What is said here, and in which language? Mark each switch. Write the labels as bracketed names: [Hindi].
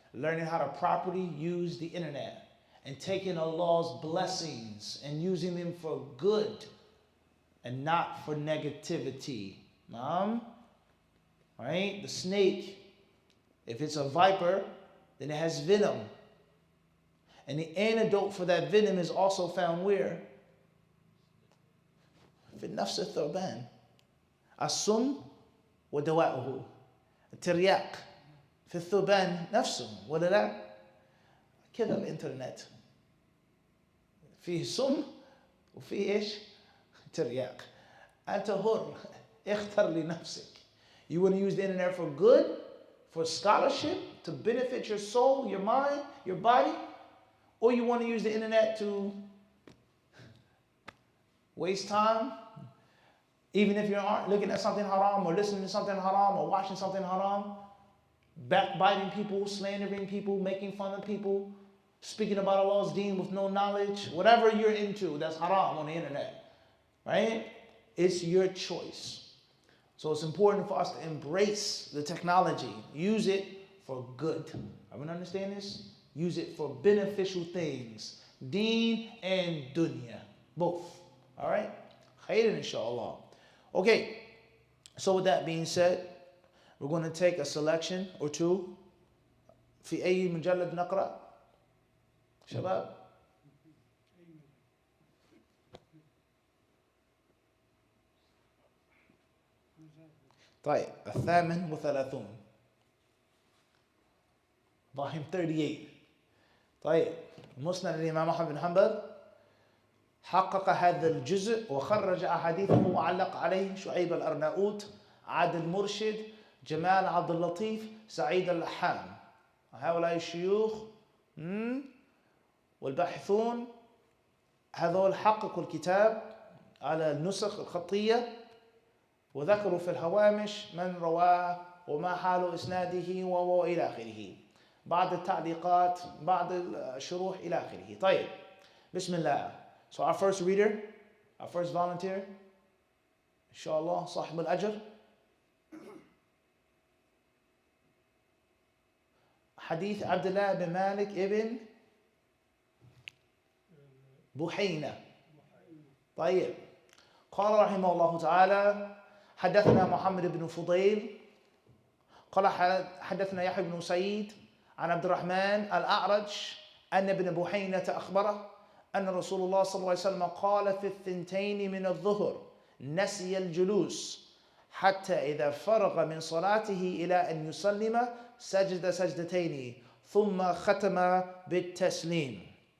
[English] Learning how to properly use the internet. And taking Allah's blessings and using them for good and not for negativity. Right? The snake, if it's a viper, then it has venom. And the antidote for that venom is also found where? [Arabic] في النفس الثعبان السم ودواؤه الترياق في الثعبان نفسه ولا لا؟ كذا الانترنت فيه سم وفيه ايش؟ ترياق. أنت حر اختر لنفسك. [English] You want to use the internet for good, for scholarship, to benefit your soul, your mind, your body, or you want to use the internet to waste time, even if you aren't looking at something haram or listening to something haram or watching something haram, backbiting people, slandering people, making fun of people, speaking about Allah's deen with no knowledge, whatever you're into that's haram on the internet, right? It's your choice. So it's important for us to embrace the technology. Use it for good. Everyone understand this? Use it for beneficial things. Deen and dunya. Both. All right? Khairan inshallah. Okay. So with that being said, we're going to take a selection or two. [Arabic] في أي مجلد نقرأ؟ شباب؟ طيب 38 [English] volume 38. [Arabic] طيب مسند الإمام أحمد بن حنبل حقق هذا الجزء وخرج أحاديثه وعلق عليه شعيب الأرناؤوط عادل مرشد جمال عبد اللطيف سعيد اللحام. هؤلاء الشيوخ والباحثون هذول حققوا الكتاب على النسخ الخطية وذكروا في الهوامش من رواه وما حال إسناده وإلى آخره. بعض التعليقات بعض الشروح إلى آخره. طيب بسم الله. [English] So our first reader, our first volunteer, inshallah, [Arabic] صاحب الأجر. حديث عبد الله بن مالك ابن بحينة. طيب قال رحمه الله تعالى حدثنا محمد بن فضيل قال حدثنا يحيى بن سعيد عن عبد الرحمن الأعرج أن ابن بحينة أخبره أن رسول الله صلى الله عليه وسلم قال في الثنتين من الظهر نسي الجلوس حتى إذا فرغ من صلاته إلى أن يسلم سجد سجدتين ثم ختم بالتسليم.